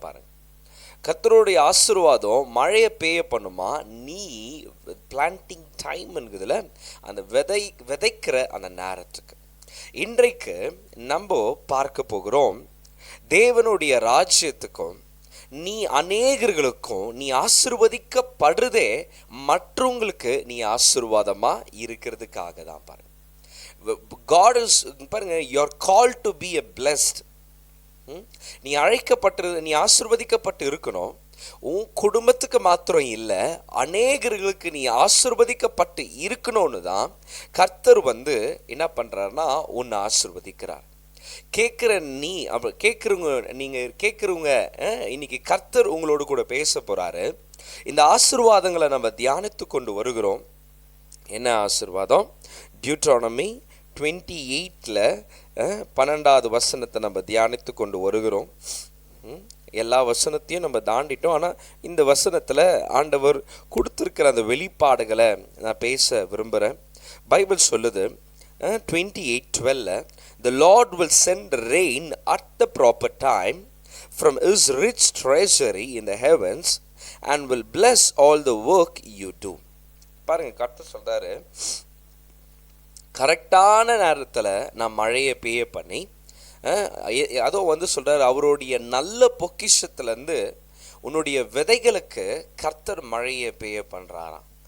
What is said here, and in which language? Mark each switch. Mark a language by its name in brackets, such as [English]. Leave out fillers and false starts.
[Tamil] பாருங்க, கர்த்தருடைய ஆசீர்வாதம் மழையை பெய்ய பண்ணுமா, நீ பிளான்டிங் டைம் என்கிறதுல அந்த விதைக்கிற அந்த நேரத்துக்கு. இன்றைக்கு நம்ம பார்க்க போகிறோம், தேவனுடைய ராஜ்யத்துக்கும் நீ அநேகர்களுக்கும் நீ ஆசீர்வதிக்கப்படுறதே மற்றவங்களுக்கு நீ ஆசீர்வாதமா இருக்கிறதுக்காக தான். [English] பாருங்க, God is, பாருங்க, you are called to be a blessed. [Tamil] நீ அழைக்கப்பட்டது, நீ ஆசீர்வதிக்கப்பட்டு இருக்கணும். உன் குடும்பத்துக்கு மாத்திரம் இல்லை, அநேகர்களுக்கு நீ ஆசீர்வதிக்கப்பட்டு இருக்கணும்னு தான் கர்த்தர் என்ன பண்ணுறாருன்னா உன்னை ஆசீர்வதிக்கிறார். நீங்கள் கேட்குறவங்க இன்னைக்கு கர்த்தர் உங்களோடு கூட பேச போகிறாரு. இந்த ஆசீர்வாதங்களை நம்ம தியானித்து கொண்டு வருகிறோம். என்ன ஆசீர்வாதம்? டியூட்ரானமி 28 12வது வசனத்தை நம்ம தியானித்து கொண்டு வருகிறோம். எல்லா வசனத்தையும் நம்ம தாண்டிட்டோம். ஆனால் இந்த வசனத்தில் ஆண்டவர் கொடுத்துருக்கிற அந்த வெளிப்பாடுகளை நான் பேச விரும்புகிறேன். பைபிள் சொல்லுது [English] 28:12, the Lord will send rain at the proper time from his rich treasury in the heavens and will bless all the work you do. [Tamil] பாருங்க, கர்த்தர் சொல்றாரு, கரெக்டான நேரத்தில் நான் மழையை பெய்ய பண்ணி, அதுவும் சொல்றாரு, அவருடைய நல்ல பொக்கிஷத்துலேருந்து உன்னுடைய விதைகளுக்கு கர்த்தர் மழையை பெய்ய பண்ணுறாராம்.